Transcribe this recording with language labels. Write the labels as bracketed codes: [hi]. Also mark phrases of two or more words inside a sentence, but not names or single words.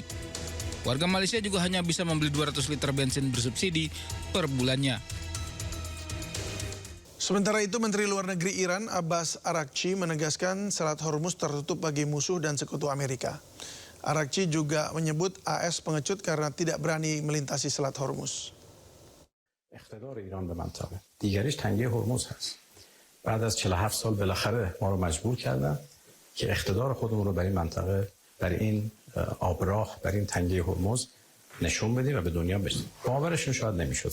[id] Warga Malaysia juga hanya bisa membeli 200 liter bensin bersubsidi per bulannya. Sementara itu, Menteri Luar Negeri Iran Abbas Araghchi menegaskan Selat Hormuz tertutup bagi musuh dan sekutu Amerika. Araghchi juga menyebut AS pengecut karena tidak berani melintasi Selat Hormuz. [fa] اقتدار ایران به منطقه دیگریش تنگه هرمز هست. بعد از 47 سال بالاخره ما رو مجبور کردن که اقتدار خودمون رو برای منطقه، برای این آبراه، برای این تنگه هرمز نشون بدیم و به دنیا بدیم. باورشون شاید نمیشد.